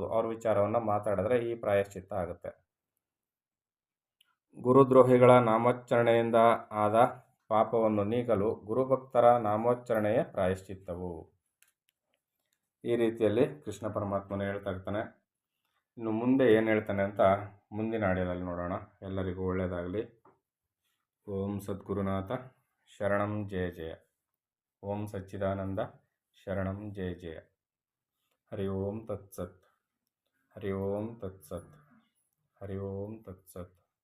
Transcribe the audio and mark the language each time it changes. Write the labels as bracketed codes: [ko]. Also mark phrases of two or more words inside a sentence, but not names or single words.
[kn] ಅವ್ರ ವಿಚಾರವನ್ನು ಮಾತಾಡಿದ್ರೆ ಈ ಪ್ರಾಯಶ್ಚಿತ್ತ ಆಗುತ್ತೆ. ಗುರುದ್ರೋಹಿಗಳ ನಾಮೋಚ್ಚರಣೆಯಿಂದ ಆದ ಪಾಪವನ್ನು ನೀಗಲು ಗುರುಭಕ್ತರ ನಾಮೋಚ್ಚರಣೆಯೇ ಪ್ರಾಯಶ್ಚಿತ್ತವು. ಈ ರೀತಿಯಲ್ಲಿ ಕೃಷ್ಣ ಪರಮಾತ್ಮನು ಹೇಳ್ತಾ ಇರ್ತಾನೆ. ಇನ್ನು ಮುಂದೆ ಏನು ಹೇಳ್ತಾನೆ ಅಂತ ಮುಂದಿನ ಆಡಿಯೋದಲ್ಲಿ ನೋಡೋಣ. ಎಲ್ಲರಿಗೂ ಒಳ್ಳೆಯದಾಗಲಿ. [sa] ಓಂ ಸದ್ಗುರುನಾಥ ಶರಣಂ ಜಯ ಜಯ. ಓಂ ಸಚ್ಚಿದಾನಂದ ಶರಣಂ ಜಯ ಜಯ. ಹರಿ ಓಂ ತತ್ಸತ್. ಹರಿ ಓಂ ತತ್ಸತ್. ಹರಿ ಓಂ ತತ್ಸತ್.